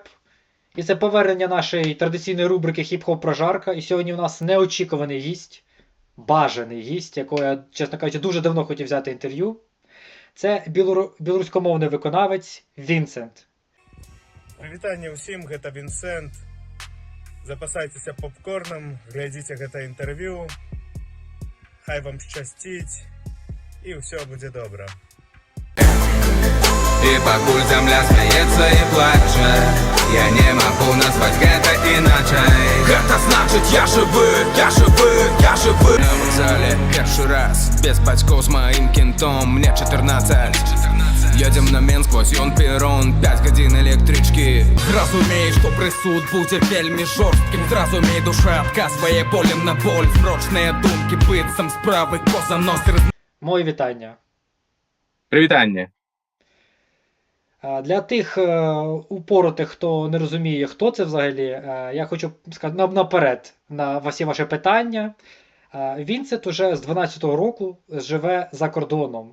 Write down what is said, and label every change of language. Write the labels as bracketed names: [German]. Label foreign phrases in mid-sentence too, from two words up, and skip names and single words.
[Ukrainian] І це повернення нашої традиційної рубрики Хіп-Хоп Прожарка. І сьогодні у нас неочікуваний гість, бажаний гість, якого я, чесно кажучи, дуже давно хотів взяти інтерв'ю. Це білоруськомовний виконавець Вінсент. [Belarusian] Привітання усім, гэта Вінсент. Запасайтеся попкорном, глядзіце гэта інтэрв'ю. Хай вам шчасціць і ўсё будзе добра. [Russian] И покуль земля смеется и плачет, я не могу назвать это иначе. Это значит я живый, я живый, я живый. На вокзале первый раз, без батьков с моим кентом, мне 14. Едем на Менск, [Belarusian] вось ён перрон, 5 гадзін электрычкі. Зразумей, што прысуд будзе вельмі жорсткім. Зразумей, душа адказвае болем на боль. Змрочныя думкі, быццам справы коза нос. [Ukrainian] Моє вітання. Привітання. Для тих упоротих, хто не розуміє, хто це взагалі, я хочу сказати наперед на всі ваші питання. Вінсент уже з 12-го року живе за кордоном.